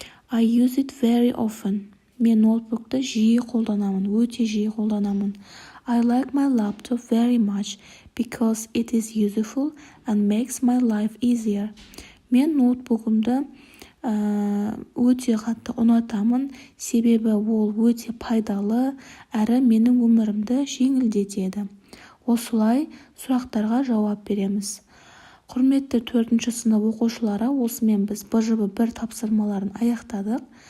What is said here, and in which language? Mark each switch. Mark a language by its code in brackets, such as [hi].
[en] I use it very often. [kk] Мен ноутбукты жиі қолданамын, өте жиі қолданамын. [en] I like my laptop very much because it is useful and makes my life easier. [kk] Мен ноутбугымды өте қатты ұнатамын, себебі ол өте пайдалы әрі менің өмірімді жеңілдетеді. Осылай сұрақтарға жауап береміз. Құрметті 4-ші сынып оқушылары, осымен біз БЖБ 1 тапсырмаларын аяқтадық.